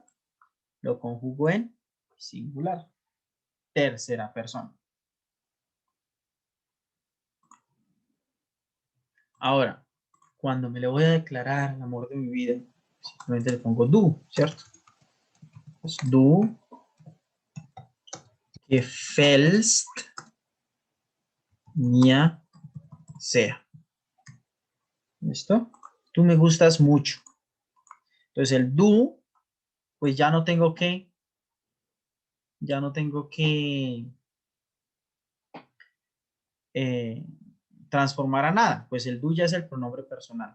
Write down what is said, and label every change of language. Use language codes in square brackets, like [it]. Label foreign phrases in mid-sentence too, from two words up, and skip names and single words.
[es] Lo conjugo en singular. Tercera persona. Ahora, cuando me le voy a declarar el amor de mi vida, simplemente le pongo du, ¿cierto? [de] Pues du gefällst mir sehr. [es] ¿Listo? Tú me gustas mucho. Entonces el du, pues ya no tengo que transformar a nada, pues el du ya es el pronombre personal.